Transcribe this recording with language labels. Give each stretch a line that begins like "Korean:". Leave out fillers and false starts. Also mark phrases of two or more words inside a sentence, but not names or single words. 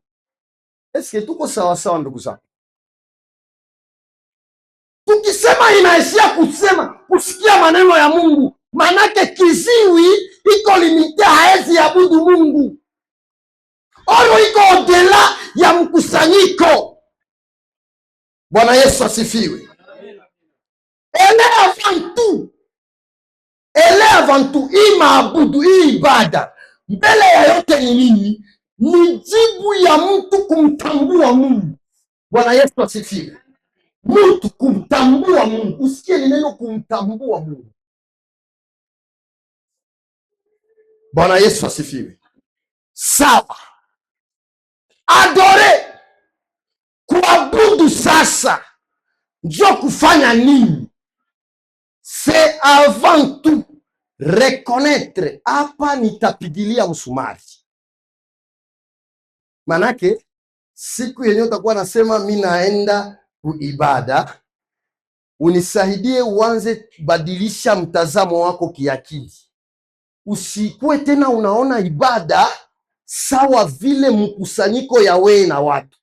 Swahili: Eske tuko sawa sawa ndugu zangu? Tukisema inaishia kusikia maneno ya Mungu, manake kiziwi iko limiti, haezi abudu Mungu. Oro iko odela ya mkusanyiko. Bwana Yesu asifiwe.
French: Ele avant tout,
Swahili: hii maabudu, hii ibada, mbele ya yote ni nini? Ni jibu ya mtu kumtambua Mungu. Bwana Yesu asifiwe. Mtu kumtambua Mungu. Usikie ni neno kumtambua Mungu. Bwana Yesu asifiwe. Sawa. Adore, kuabudu sasa ndio kufanya nini?
French: C'est avant tout reconnaître.
Swahili: Hapa nitapigilia msumari. Manake siku yenye utakuwa nasema mimi naenda kuibada, unisaidie uanze badilisha mtazamo wako kiakili. Usikuwe tena unaona ibada sawa vile mkusanyiko ya wewe na watu.